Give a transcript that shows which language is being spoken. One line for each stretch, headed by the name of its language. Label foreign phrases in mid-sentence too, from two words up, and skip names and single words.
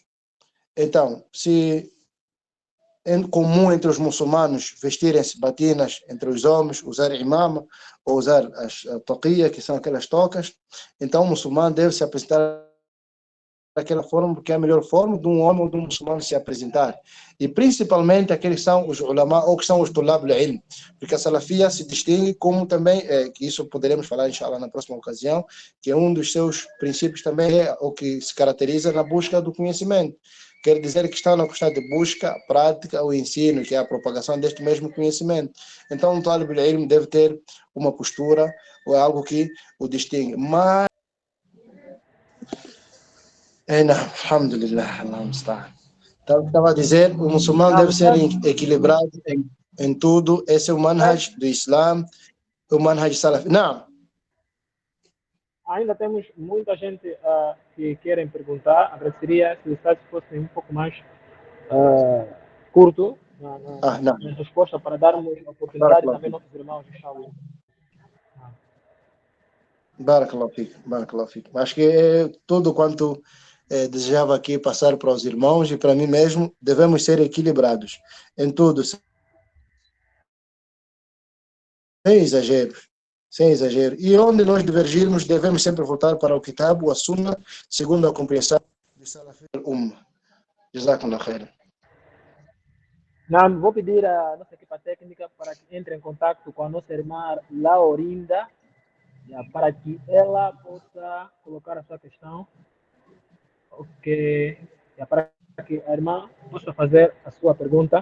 Portuguese: Então, se é comum entre os muçulmanos vestirem-se batinas entre os homens, usar imama ou usar as taqiyya, que são aquelas tocas, então o muçulmano deve se apresentar daquela forma, porque é a melhor forma de um homem ou de um muçulmano se apresentar. E principalmente aqueles que são os ulama ou que são os
Arabic: طلاب العلم,
Portuguese: porque a salafia se distingue como também, que isso poderemos falar inshallah na próxima ocasião, que um dos seus princípios também é o que se caracteriza na busca do conhecimento. Quer dizer que está na questão de busca, prática ou ensino, que é a propagação deste mesmo conhecimento. Então, um
Arabic: طالب العلم
Portuguese: deve ter uma postura ou algo que o distingue. Mas não,
Arabic: الحمد لله الله المستعان.
Portuguese: Estava a dizer, o muçulmano deve ser equilibrado em tudo. Esse é o manhaj do Islã, o manhaj salafi. Não. Ainda temos muita gente que querem perguntar. Agradeceria se os sites fossem um pouco mais curto na resposta, para darmos a oportunidade também aos nossos irmãos, inshallah.
Arabic: بارك الله فيك بارك الله فيك.
Portuguese: Acho que é tudo quanto desejava aqui passar para os irmãos e para mim mesmo. Devemos ser equilibrados em tudo, sem exageros. Sem exagero. E onde nós divergirmos, devemos sempre voltar para o Kitab, a Sunnah, segundo a compreensão de
Arabic: سلف الأمة. جزاكم الله خيرا.
Portuguese: Não, vou pedir à nossa equipa técnica para que entre em contato com a nossa irmã Laurinda, para que ela possa colocar a sua questão. Ok. Para que a irmã possa fazer a sua pergunta.